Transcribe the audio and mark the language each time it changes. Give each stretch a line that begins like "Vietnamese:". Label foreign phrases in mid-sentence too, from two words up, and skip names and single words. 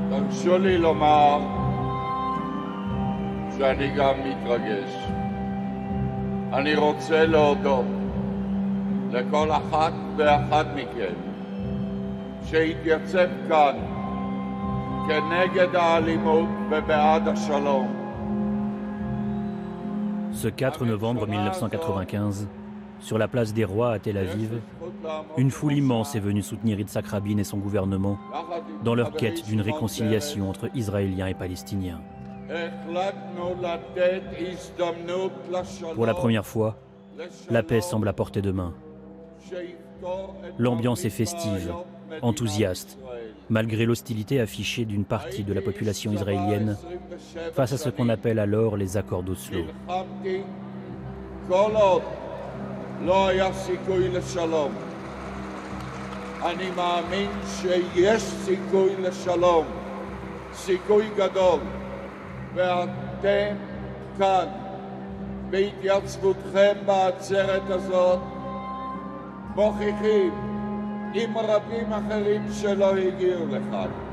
Hebrew: הרשו לי לומר שאני גם מתרגש. אני רוצה להודות לכל אחת ואחד מכם שהתייצב כאן כנגד האלימות ובעד השלום.
French: Ce 4 novembre 1995, sur la place des Rois à Tel Aviv, une foule immense est venue soutenir Yitzhak Rabin et son gouvernement dans leur quête d'une réconciliation entre Israéliens et Palestiniens. Pour la première fois, la paix semble à portée de main. L'ambiance est festive, enthousiaste, malgré l'hostilité affichée d'une partie de la population israélienne face à ce qu'on appelle alors les accords d'Oslo.
Hebrew: לא היה סיכוי לשלום. אני מאמין שיש סיכוי לשלום, סיכוי גדול, ואתם כאן, בהתייצבותכם בעצרת הזאת, מוכיחים עם רבים אחרים שלא הגיעו לכאן.